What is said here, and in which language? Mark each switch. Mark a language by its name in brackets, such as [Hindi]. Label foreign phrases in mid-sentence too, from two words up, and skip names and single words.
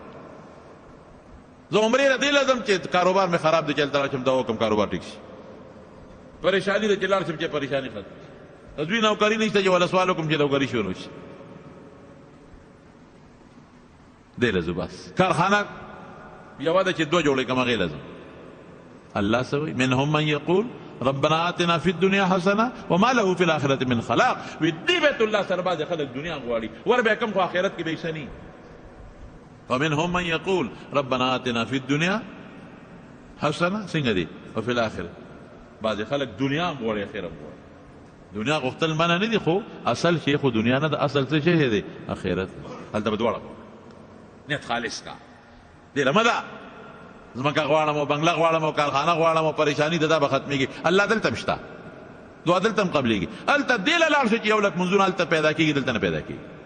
[Pashto] زه عمرې له دې لازم چې کاروبار مې خراب دی چې هلته راشم دوا وکړم کاروبار ټیک شي پریشانی ده چې لاړ شم چې پریشانی ختم دوی نوکري نشته چې ولا سوال وکړم چې نوکري شروع شي دی لازم بس کارخانه یوه ده چې دوه جوړې کړم هغې لازم الله څه وایي [Arabic] منهم من یقول ربنا آتنا فی الدنیا حسنه وما له فی الاخرة من خلاق. [Pashto] وی دی بیت الله سره بعض خلک دنیا غواړي، ور به کم خو آخرت کې به یې څه ني. [Arabic] ومنهم من یقول ربنا آتنا فی الدنیا حسنه، [Pashto] څنګه دی، [Arabic] وفي الاخره. [Pashto] بعض خلک دنیا غواړي آخرت غواړي. دنیا غوښتل منع نه دي، خو اصل شی خو دنیا نه ده، اصل څه شی دی، آخرت. هلته به دواړه نیت خالص کا دی لمده زمکه غواړم او بنگله غواړم او کارخانه غواړم او پریشانی د دا به ختمېږي. الله دلته هم شته، دعا دلته هم قبلېږي. هلته دې له لاړ شي چې یو لک منځونه هلته پیدا کېږي، دلته نه پیدا کېږي.